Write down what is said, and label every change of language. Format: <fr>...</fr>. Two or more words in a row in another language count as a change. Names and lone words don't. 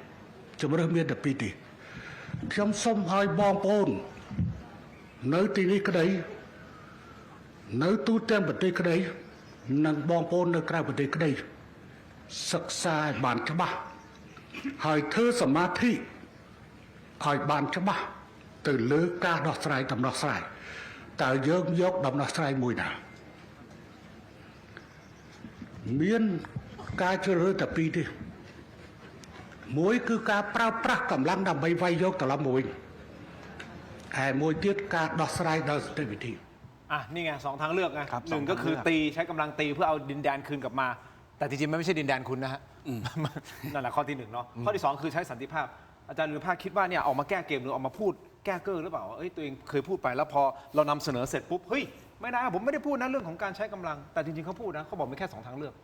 <km>ខ្ញុំសូមឲ្យបងប្អូននៅទីនេះក្តីនៅទូទាំងប្រទេសក្តីនិងបងប្អូននៅក្រៅប្រទេសក្តីសិក្សាឲ្យបានច្បាស់ហើយធ្វើសមាធិឲ្យបានច្បាស់ទៅលើការដោះស្រាយដំណោះស្រាយតើយើងយកដំណោះស្រាយមួយណា មានការជ្រើសរើសតែពីរទេមួយគឺការប្រើប្រាស់កម្លាំងដើម្បីវាយយកត្រឡប់មកវិញហើយមួយទៀតការដោះស្រាយដោយសន្តិវិធី</km> <th>อ่ะนี่ไงสองทางเลือกไง ครับ หนึ่งก็คือตีใช้กำลังตีเพื่อเอาดินแดนคืนกลับมา แต่จริงๆมันไม่ใช่ดินแดนคุณนะฮะนั่นแหละข้อที่หนึ่งเนาะข้อที่สองคือใช้สันติภาพอาจารย์หรือภาคคิดว่าเนี่ยออกมาแก้เกมหรือออกมาพูดแก้เก้อหรือเปล่าว่าตัวเองเคยพูดไปแล้วพอเรานำเสนอเสร็จปุ๊บเฮ้ยไม่นะผมไม่ได้พูดนะเรื่องของการใช้กำลังแต่จริงๆเขาพูดนะเขาบอกมีแค่สองทางเลือก</th>